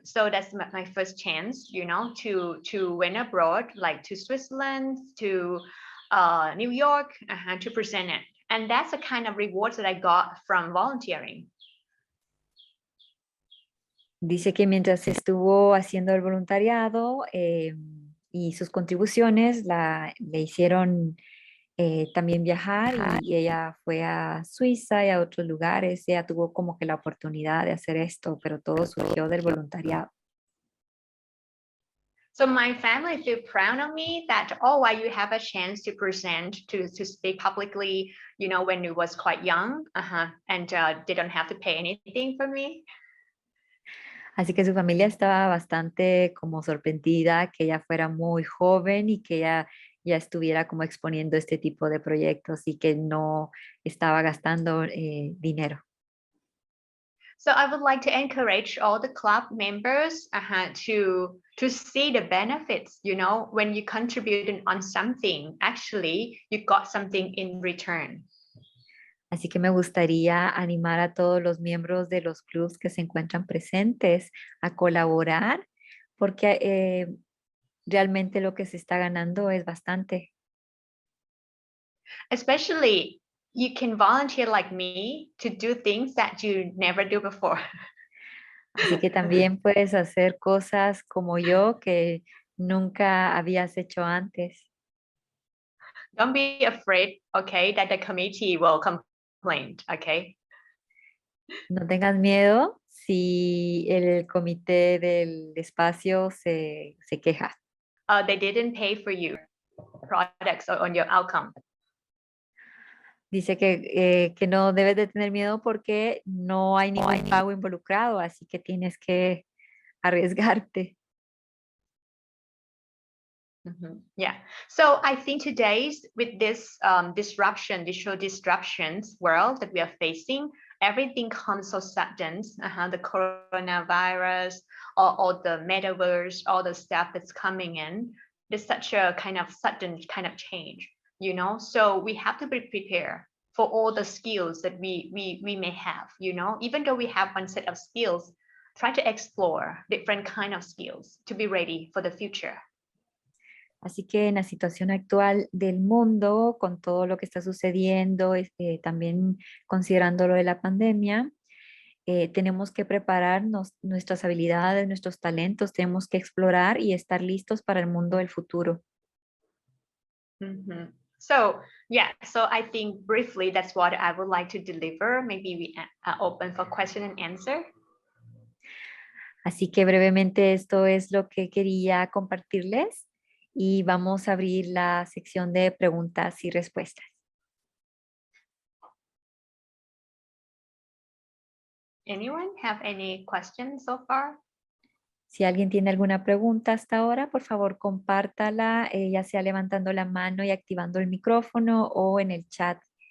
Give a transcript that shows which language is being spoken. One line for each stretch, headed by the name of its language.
English: So that's my first chance, you know, to went abroad, like to Switzerland, to New York, to present it. And that's the kind of rewards that I got from volunteering.
Spanish: Dice que mientras estuvo haciendo el voluntariado y sus contribuciones le hicieron también viajar y ella fue a Suiza y a otros lugares. Ella tuvo como que la oportunidad de hacer esto, pero todo surgió del voluntariado.
English: So my family feel proud of me that, oh, why you have a chance to present, to speak publicly, you know, when you was quite young, and they don't have to pay anything for me.
Spanish: Así que su familia estaba bastante como sorprendida que ella fuera muy joven y que ella ya estuviera como exponiendo este tipo de proyectos y que no estaba gastando dinero.
English: So I would like to encourage all the club members to see the benefits, you know, when you contribute on something, actually you got something in return.
Spanish: Así que me gustaría animar a todos los miembros de los clubs que se encuentran presentes a colaborar, porque realmente lo que se está ganando es bastante.
English: Especially you can volunteer like me to do things that you never do before.
Spanish: Así que también puedes hacer cosas como yo que nunca habías hecho antes.
English: Don't be afraid, okay, that the committee will complain, okay?
Spanish: No tengas miedo si el comité del espacio se queja.
English: They didn't pay for you products on your outcome.
Spanish: Dice que no debes de tener miedo porque no hay ningún pago involucrado, así que tienes que arriesgarte.
English: Yeah. So I think today's with this disruption, digital disruptions world that we are facing, everything comes so sudden. The coronavirus, all the metaverse, all the stuff that's coming in. There's such a kind of sudden kind of change, you know. So we have to be prepared for all the skills that we may have, you know. Even though we have one set of skills, try to explore different kind of skills to be ready for the future.
Spanish: Así que en la situación actual del mundo, con todo lo que está sucediendo, también considerando lo de la pandemia, tenemos que prepararnos nuestras habilidades, nuestros talentos, tenemos que explorar y estar listos para el mundo del futuro.
English: So yeah, so I think briefly that's what I would like to deliver. Maybe we are open for question and answer.
Spanish: Así que brevemente esto es lo que quería compartirles y vamos a abrir la sección de preguntas y respuestas.
English: Anyone have any questions so far?
Spanish: Si alguien tiene alguna pregunta hasta ahora, por favor compártala, ya sea levantando la mano y activando el micrófono o en el chat.